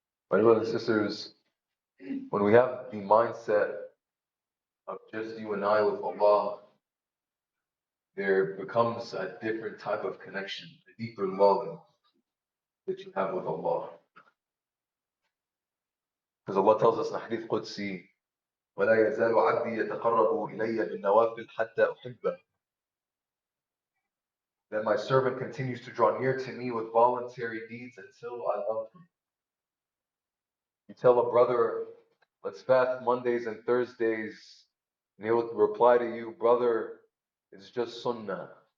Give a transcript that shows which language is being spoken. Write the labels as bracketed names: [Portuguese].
[English] My brothers and sisters, when we have the mindset of just you and I with Allah, there becomes a different type of connection, a deeper love that you have with Allah. Because Allah tells us in Hadith Qudsi, [Arabic] وَلَا يَزَالُ عَبْدِي يَتَقَرَّبُ إِلَيَّ بِالنَّوَافِلِ حَتَّى أُحِبَّهُ. [English] That my servant continues to draw near to me with voluntary deeds until I love him. You tell a brother, let's fast Mondays and Thursdays, and he'll reply to you, brother, it's just sunnah.